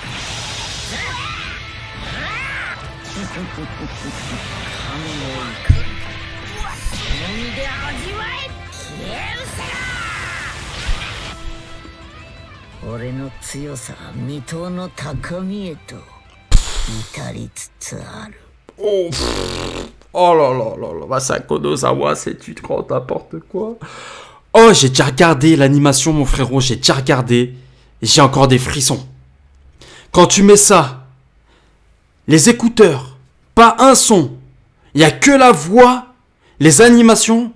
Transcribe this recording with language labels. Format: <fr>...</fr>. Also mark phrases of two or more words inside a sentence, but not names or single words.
<ja>神の怒り。飲んで味わえ。俺の強さは未踏の高みへと至りつつある。</ja> <fr>Oh là là là là, Masako Nozawa, c'est du grand n'importe quoi. Oh, j'ai déjà regardé l'animation, mon frérot, j'ai déjà regardé. Et j'ai encore des frissons. Quand tu mets ça, les écouteurs, pas un son, il n'y a que la voix, les animations.</fr>